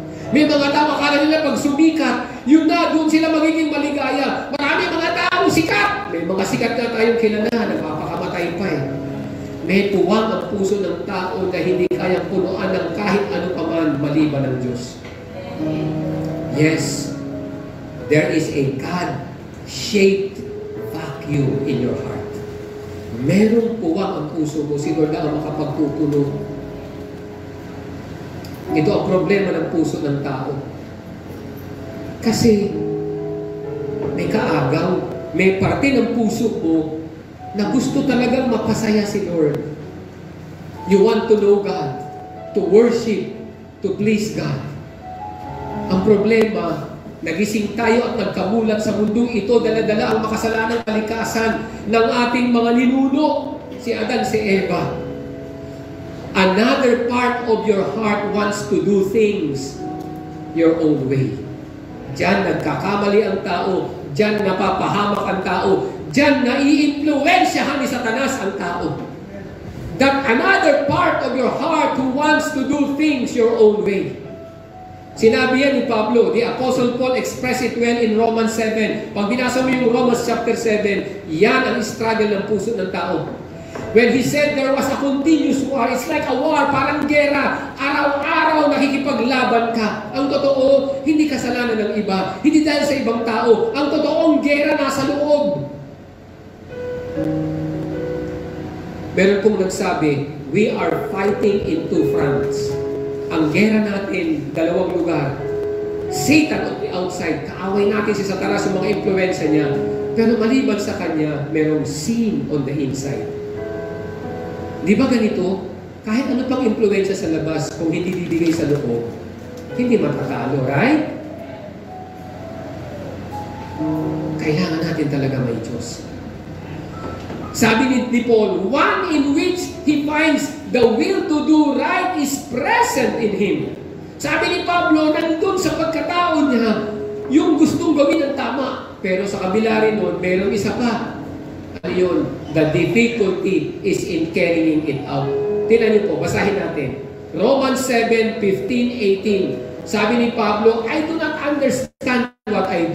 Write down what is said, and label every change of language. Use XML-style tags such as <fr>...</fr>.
<tl>May mga tao, akala nila pag sumikat, yun na, doon sila magiging maligaya. Marami mga tao sikat. May mga sikat na tayong kilala, nagpapakamatay pa eh. May tuwang ang puso ng tao na hindi kayang punuan ng kahit ano paman maliban ng Diyos.</tl> <en>Yes, there is a God-shaped vacuum in your heart.</en> <tl>Merong puwang ang puso mo, si Lord ang makapagpupuno. Ito ang problema ng puso ng tao. Kasi may kaagaw, may parte ng puso mo na gusto talagang mapasaya si Lord.</tl> <en>You want to know God, to worship, to please God.</en> <tl>Ang problema, nagising tayo at nagkamulat sa mundong ito, dala-dala ang makasalanang kalikasan ng ating mga ninuno, si Adan, si Eva.</tl> <en>Another part of your heart wants to do things your own way.</en> <tl>Diyan nagkakamali ang tao, diyan napapahamak ang tao, diyan nai-influensyahan ni Satanas ang tao.</tl> <en>That another part of your heart who wants to do things your own way.</en> <tl>Sinabi yan ni Pablo,</tl> <en>the Apostle Paul expressed it well in Romans 7.</en> <tl>Pag binasa mo yung Romans chapter 7, yan ang struggle ng puso ng tao.</tl> <en>When he said there was a continuous war, it's like a war,</en> <tl>parang gera. Araw-araw nakikipaglaban ka. Ang totoo, hindi kasalanan ng iba. Hindi dahil sa ibang tao. Ang totoong gera nasa loob. Meron pong nagsabi,</tl> <en>we are fighting in two fronts.</en> <tl>Ang gera natin, dalawang lugar.</tl> <en>Satan on the outside,</en> <tl>kaaway natin si Satanas sa mga impluensya niya. Pero maliban sa kanya, merong</tl> <en>sin on the inside.</en> <tl>Di ba ganito? Kahit ano pang impluensya sa labas, kung hindi bibigay sa loob, hindi matatalo, right? Kailangan natin talaga may Diyos. Sabi ni Paul,</tl> <en>one in which he finds the will to do right is present in him.</en> <tl>Sabi ni Pablo, nandun sa pagkatao niya, yung gustong gawin ng tama. Pero sa kabila rin nun, merong isa pa. Ano yun?</tl> <en>The difficulty is in carrying it out.</en> <tl>Tingnan niyo po, basahin natin.</tl> <en>Romans 7:15-18.</en> <tl>Sabi ni Pablo,</tl> <en>I do not understand what</en>